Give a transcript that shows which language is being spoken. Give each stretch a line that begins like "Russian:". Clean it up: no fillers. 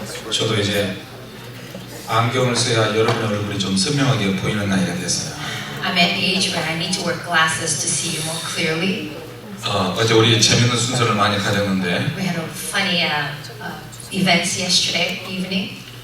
Korean: 저도 이제 안경을 써야 여러분의 얼굴이 좀 선명하게 보이는 나이가 됐어요.
English: I'm at the age where I need to wear glasses to see you more clearly.
Korean: 어제 우리 재밌는 순서를 많이 가졌는데
English: We had a funny events yesterday evening.